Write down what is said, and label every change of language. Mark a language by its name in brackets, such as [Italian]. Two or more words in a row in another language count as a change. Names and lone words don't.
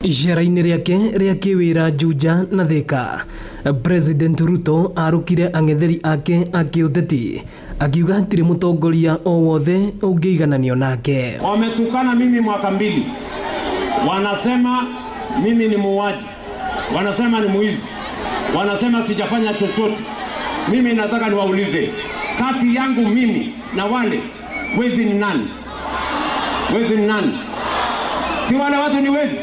[Kikuyu] Icera-inĩ rĩake rĩa kĩwĩra Juja na Thika, President Ruto arũkire ang'etheri ake a kĩũteti akiuga hatirĩ mũtongoria o wothe ũngĩigananio nake. [Swahili] Wametukana mimi mwaka mbili, wanasema mimi ni muuaji, wanasema ni mwizi, wanasema sijafanya chochote. Mimi nataka niwaulize, kati yangu mimi na wale wezi ni nani? Wezi ni nani? Si wale watu ni wezi?